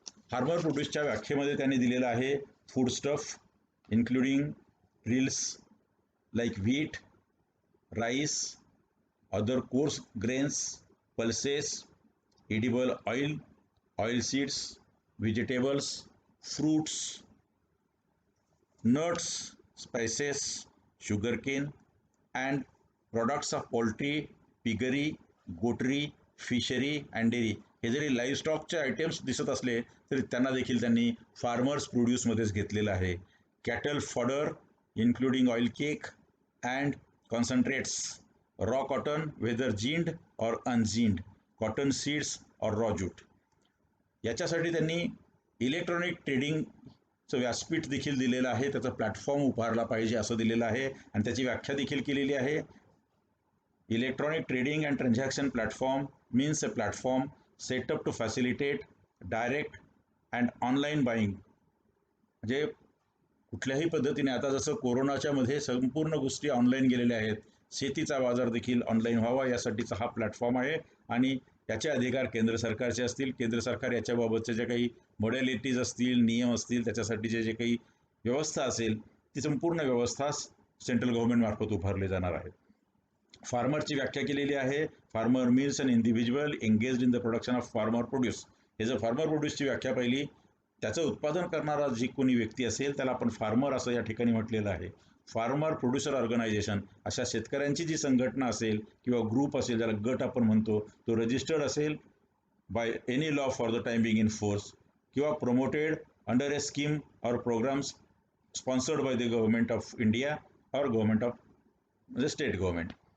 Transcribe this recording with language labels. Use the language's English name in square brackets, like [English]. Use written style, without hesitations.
[Marathi] Farmer प्रोड्यूसच्या व्याख्येमध्ये त्यांनी दिलेलं आहे [English] Foodstuff including reels like wheat, rice, other coarse grains, pulses, edible oil, oil seeds, vegetables, fruits, nuts, spices, sugarcane and products of poultry, piggery, goatery, fishery and dairy. [Marathi] हे जरी लाईव्हस्टॉकचे items दिसत असले तरी त्यांना देखील त्यांनी फार्मर्स प्रोड्यूसमध्येच घेतलेलं आहे. [English] Cattle fodder including oil cake and concentrates, raw cotton whether ginned or unginned, cotton seeds or raw jute. [Marathi] याच्यासाठी त्यांनी इलेक्ट्रॉनिक ट्रेडिंगचं व्यासपीठ देखील दिलेलं आहे, त्याचा प्लॅटफॉर्म उभारला पाहिजे असं दिलेलं आहे आणि त्याची व्याख्या देखील केलेली आहे. [English] Electronic trading and transaction platform means a platform set up to facilitate direct and online buying. [Marathi] म्हणजे कुठल्याही पद्धतीने, आता जसं कोरोनाच्या मध्ये संपूर्ण गोष्टी ऑनलाईन गेलेल्या आहेत, शेतीचा बाजार देखील ऑनलाईन व्हावा यासाठीचा हा प्लॅटफॉर्म आहे आणि याचे अधिकार केंद्र सरकारचे असतील. केंद्र सरकार याच्याबाबतचे जे काही मॉडॅलिटीज असतील, नियम असतील, त्याच्यासाठीचे जे काही व्यवस्था असेल ती संपूर्ण व्यवस्था सेंट्रल गव्हर्नमेंट मार्फत उभारले जाणार आहे. फार्मरची व्याख्या केलेली आहे. [English] Farmer means an individual engaged in the production of farmer produce. [Marathi] हे जर फार्मर प्रोड्यूसची व्याख्या पाहिली, त्याचं उत्पादन करणारा जी कोणी व्यक्ती असेल त्याला आपण फार्मर असं या ठिकाणी म्हटलेलं आहे. [English] farmer producer organisation, [Marathi] अशा शेतकऱ्यांची जी संघटना असेल किंवा ग्रुप असेल, ज्याला गट आपण म्हणतो, तो रजिस्टर्ड असेल [English] By any law for the time being in force किंवा promoted under a scheme or programmes sponsored by the government of India or government of म्हणजे state government.